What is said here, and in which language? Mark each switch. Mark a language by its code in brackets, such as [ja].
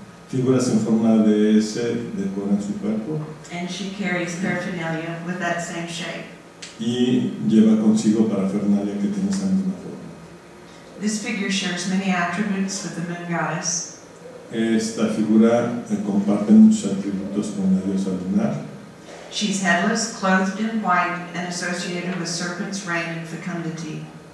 [es] Figuras en forma de S decoran su cuerpo. [en] And she carries paraphernalia with that same shape. [es] Y lleva consigo parafernalia que tiene esa misma forma. [en] This figure shares many attributes with the moon goddess. [es] Esta figura comparte muchos atributos con la diosa lunar. [en] She's headless, clothed in white, and associated with serpents, rain, and fecundity.